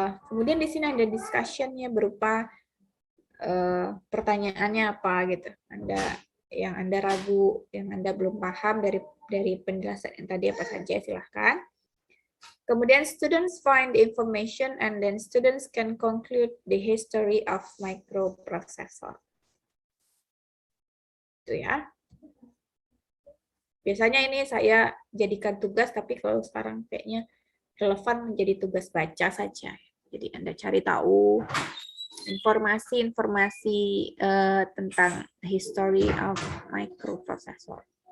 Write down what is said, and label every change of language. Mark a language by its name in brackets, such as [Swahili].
[Indonesian] Kemudian di sini ada discussion-nya berupa pertanyaannya apa gitu. Yang Anda ragu, yang Anda belum paham dari penjelasan yang tadi apa saja, silahkan. Kemudian [English] students find the information and then students can conclude the history of microprocessor. [Indonesian] Itu ya. Biasanya ini saya jadikan tugas, tapi kalau sekarang kayaknya relevan menjadi tugas baca saja. Jadi Anda cari tahu informasi-informasi tentang [English] history of microprocessor.